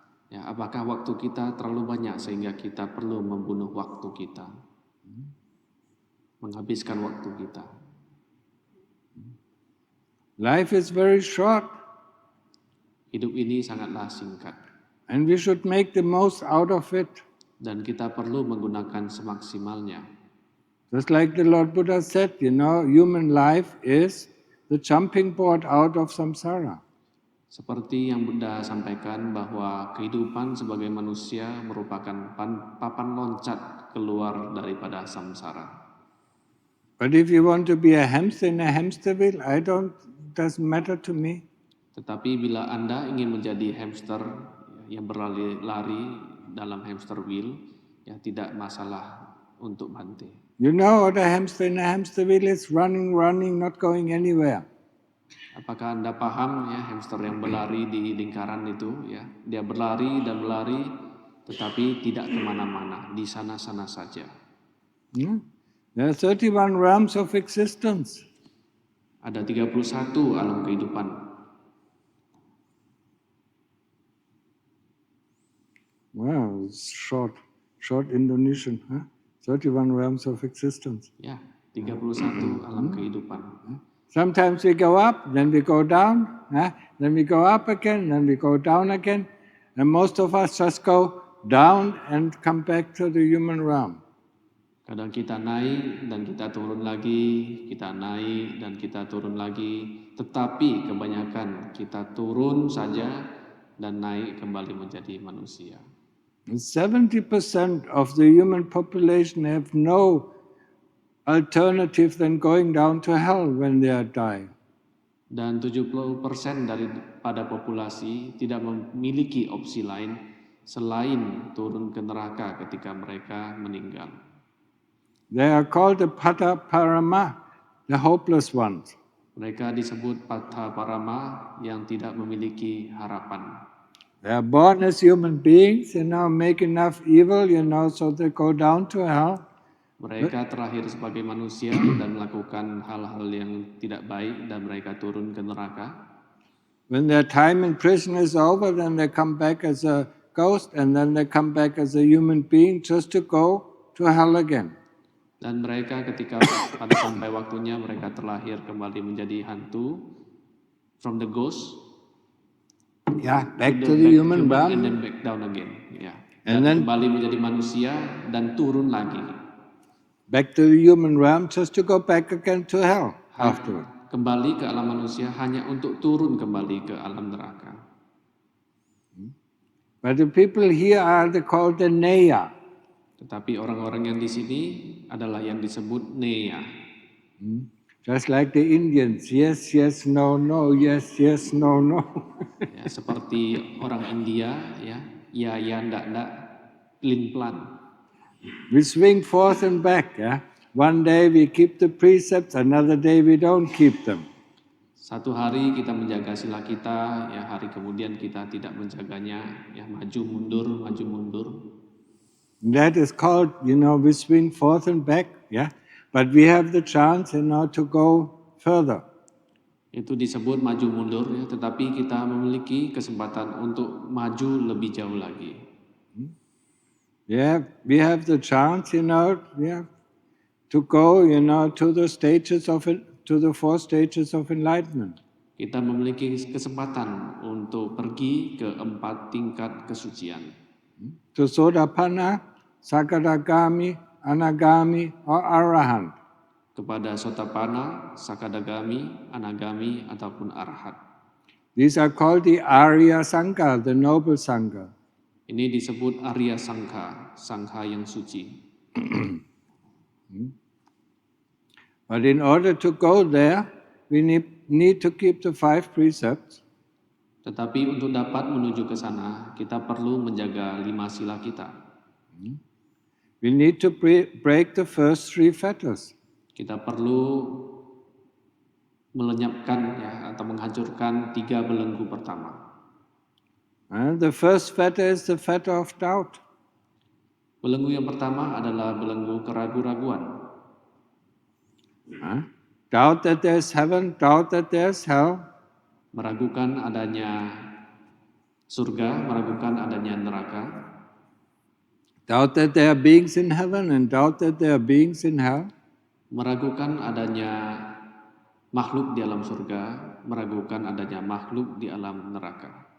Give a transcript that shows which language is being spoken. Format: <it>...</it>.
<id>Ya, apakah waktu kita terlalu banyak sehingga kita perlu membunuh waktu kita, menghabiskan waktu kita?</id> <en>Life is very short.</en> <id>Hidup ini sangatlah singkat.</id> <en>And we should make the most out of it.</en> <id>Dan kita perlu menggunakan semaksimalnya.</id> <en>Just like the Lord Buddha said, human life is the jumping board out of samsara.</en> <id>Seperti yang Buddha sampaikan bahwa kehidupan sebagai manusia merupakan papan loncat keluar daripada samsara.</id> <en>But if you want to be a hamster in a hamster wheel, doesn't matter to me.</en> <id>Tetapi bila Anda ingin menjadi hamster yang berlari-lari dalam hamster wheel, ya tidak masalah untuk Bante.</id> <en>You know what a hamster in a hamster wheel is? Running, not going anywhere.</en> <id>Apakah Anda paham, ya, hamster yang berlari di lingkaran itu, ya, dia berlari dan berlari, tetapi tidak kemana-mana, di sana-sana saja.</id> <en>There are 31 realms of existence.</en> <id>Ada 31 alam kehidupan.</id> <en>Wow, it's short Indonesian, huh? 31 realms of existence.</en> <id>Ya, 31 alam kehidupan.</id> <en>Sometimes we go up, then we go down, then we go up again, then we go down again. And most of us just go down and come back to the human realm.</en> <id>Kadang kita naik dan kita turun lagi, kita naik dan kita turun lagi. Tetapi kebanyakan kita turun saja dan naik kembali menjadi manusia.</id> <en>70% of the human population have no alternative than going down to hell when they are dying.</en> <id>Dan 70% daripada populasi tidak memiliki opsi lain selain turun ke neraka ketika mereka meninggal.</id> <en>They are called the Pata Parama, the hopeless ones.</en> <id>Mereka disebut Pata Parama yang tidak memiliki harapan.</id> <en>They are born as human beings, make enough evil, so they go down to hell.</en> <id>Mereka terlahir sebagai manusia dan melakukan hal-hal yang tidak baik dan mereka turun ke neraka.</id> <en>When their time in prison is over, then they come back as a ghost and then they come back as a human being just to go to hell again.</en> <id>Dan mereka ketika pada sampai waktunya mereka terlahir kembali menjadi hantu,</id> <en>from the ghost, back to the human realm, and then back down again, and then</en> <id>kembali menjadi manusia dan turun lagi.</id> <en>Back to the human realm, just to go back again to hell afterward.</en> <id>Kembali ke alam manusia hanya untuk turun kembali ke alam neraka.</id> <en>But the people here are called the Neya.</en> <id>Tetapi orang-orang yang di sini adalah yang disebut Neya.</id> <en>Just like the Indians, yes, yes, no, no, yes, yes, no, no.</en> <id>Seperti orang India, ya, ndak, pelin-pelan.</id> <en>We swing forth and back, One day we keep the precepts, another day we don't keep them.</en> <id>Satu hari kita menjaga sila kita, hari kemudian kita tidak menjaganya, maju mundur.</id> <en>That is called, we swing forth and back, but we have the chance, to go further.</en> <id>Itu disebut maju mundur, tetapi kita memiliki kesempatan untuk maju lebih jauh lagi.</id> <en>We have the chance, to go, to the stages of it, to the 4 stages of enlightenment.</en> <id>Kita memiliki kesempatan untuk pergi ke 4 tingkat kesucian.</id> <en>To Sotapanna, Sakadagami, Anagami, or Arahant.</en> <id>Kepada Sotapanna, Sakadagami, Anagami, ataupun Arhat.</id> <en>These are called the Arya Sangha, the noble Sangha.</en> <id>Ini disebut Arya Sangha, Sangha yang suci.</id> <en>But in order to go there, we need to keep the 5 precepts.</en> <id>Tetapi untuk dapat menuju ke sana, kita perlu menjaga 5 sila kita.</id> <en>We need to break the first 3 fetters.</en> <id>Kita perlu melenyapkan atau menghancurkan 3 belenggu pertama.</id> <en>The first fetter is the fetter of doubt.</en> <id>Belenggu yang pertama adalah belenggu keraguan-raguan.</id> <en>Doubt that there's heaven, doubt that there's hell.</en> <id>Meragukan adanya surga, meragukan adanya neraka.</id> <en>Doubt that there are beings in heaven and doubt that there are beings in hell.</en> <id>Meragukan adanya makhluk di alam surga, meragukan adanya makhluk di alam neraka.</id>